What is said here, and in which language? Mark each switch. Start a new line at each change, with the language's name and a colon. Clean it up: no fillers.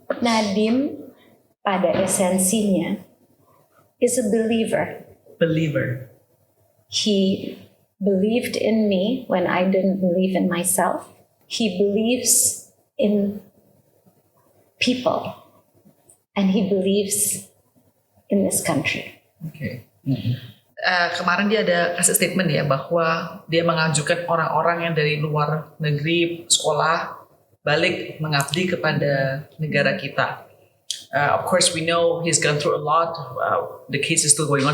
English: Nadim
Indonesian: pada esensinya
English: is a believer. He believed in me when I didn't believe in myself. He believes in people, and he believes in this country. Okay.
Indonesian: Kemarin dia ada kasih statement ya bahwa dia mengajukan orang-orang yang dari luar negeri sekolah balik mengabdi kepada negara kita.
English: Of course we know he's gone through a lot. The case is still going on.